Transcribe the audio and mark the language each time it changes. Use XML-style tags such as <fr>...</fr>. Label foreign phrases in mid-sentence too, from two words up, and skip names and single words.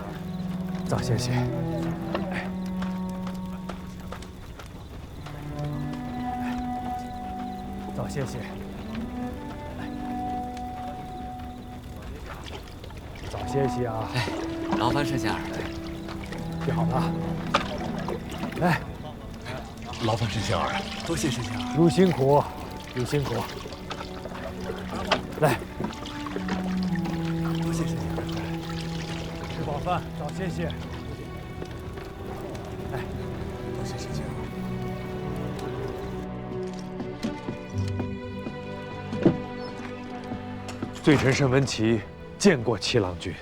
<zh>早歇息。早歇息。早歇息啊！劳烦盛仙儿。歇好了。来，劳烦盛仙儿，多謝盛仙兒。如辛苦，如辛苦。来，多謝盛仙兒。吃飽飯，早歇息。来，多謝盛仙兒。罪臣慎文琪见過七郎君。</zh>